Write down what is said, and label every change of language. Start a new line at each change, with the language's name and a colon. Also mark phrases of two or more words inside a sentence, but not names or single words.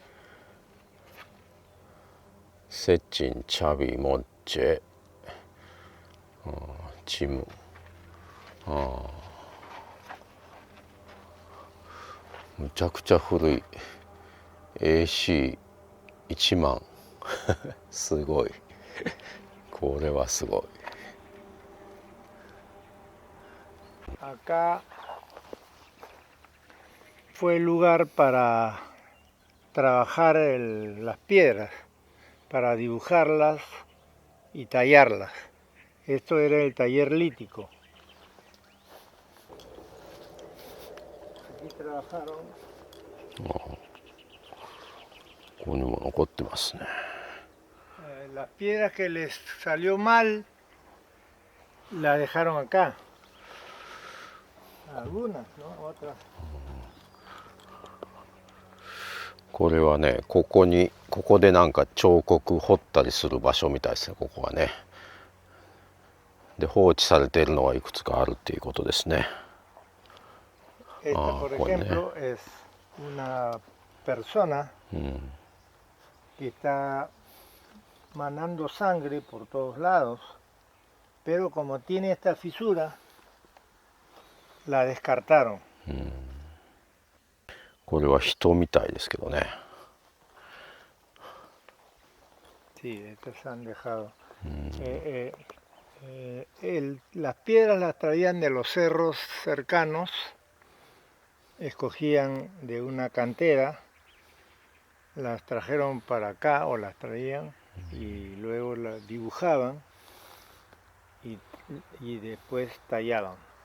Japanese: セチン、チャビ、モッチェ、チム。むちゃくちゃ古い。AC1 万。すごい。これはすごい。
Spanish: Acá fue el lugar para trabajar las piedras, para dibujarlas y tallarlas. Esto era el taller lítico. Aquí trabajaron.
Japanese: ここにも残ってますね。
Spanish: Las piedras que les salió mal las dejaron acá. Algunas, ¿no? Otras.
Japanese: これはね、ここでなんか彫刻彫ったりする場所みたいですね、ここはね。で、放置されているのがいくつかあるっていうことですね。
Spanish: Esta, por ejemplo, es una persona que está manando sangre por todos lados, pero como tiene esta fisura, la descartaron.
Japanese: これは人みたいですけどね。
Spanish: Sí, estas se han dejado. Las piedras las traían de los cerros cercanos, escogían de una cantera, las trajeron para acá o las traían y luego las dibujaban y después tallaban.